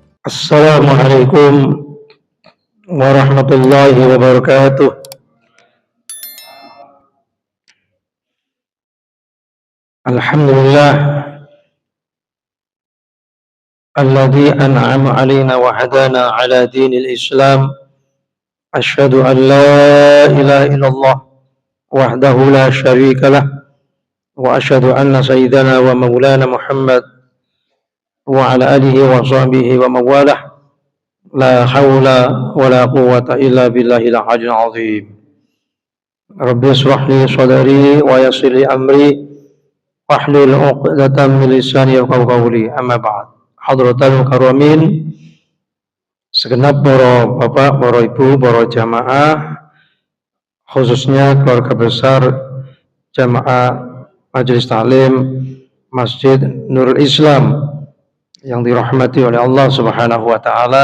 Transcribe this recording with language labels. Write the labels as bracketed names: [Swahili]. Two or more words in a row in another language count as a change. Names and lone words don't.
[Arabic] السلام عليكم ورحمة الله وبركاته. الحمد لله الذي أنعم علينا وهدانا على دين الإسلام. أشهد أن لا إله إلا الله وحده لا شريك له وأشهد أن سيدنا ومولانا محمد وعلى آله وصحبه وموالاه. لا حول ولا قوة إلا بالله العلي العظيم. رب اشرح لي صدري ويسر لي أمري واحلل عقدة من لساني يفقهوا قولي. أما بعد. حضرات الكرام, [Indonesian] segenap para bapak, para ibu, para jamaah, khususnya keluarga besar jamaah Majelis Taklim Masjid Nurul Islam yang dirahmati oleh Allah [Arabic] سبحانه وتعالى.